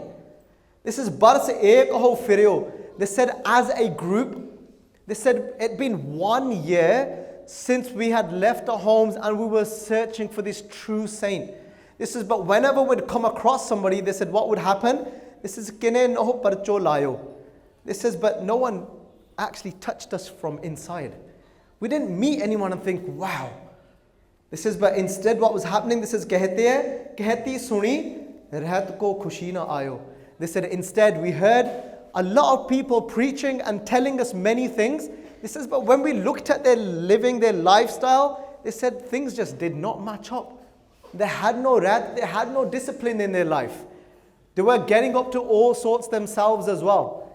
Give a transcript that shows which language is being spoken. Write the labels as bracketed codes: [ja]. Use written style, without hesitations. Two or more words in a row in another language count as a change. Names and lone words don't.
[en] This is [pa] ਬਰਸ ਏਕ ਹਉ ਫਿਰਿਓ. [en] They said, as a group, they said it'd been 1 year since we had left our homes and we were searching for this true saint. This is, but whenever we'd come across somebody, they said, what would happen? This is [pa] ਕਿਨੈ ਨਹੋ ਪਰਚੌ ਲਾਯਉ. [en] This says, but no one actually touched us from inside. We didn't meet anyone and think, wow. This is, but instead what was happening, this is [pa] ਕਹਤੇ ਸੁਨੀ ਰਹਤ ਕੋ ਖੁਸੀ ਨ ਆਯਉ. [en] They said, instead we heard a lot of people preaching and telling us many things. This says, but when we looked at their living, their lifestyle, they said things just did not match up. They had no wrath, they had no discipline in their life. They were getting up to all sorts themselves as well.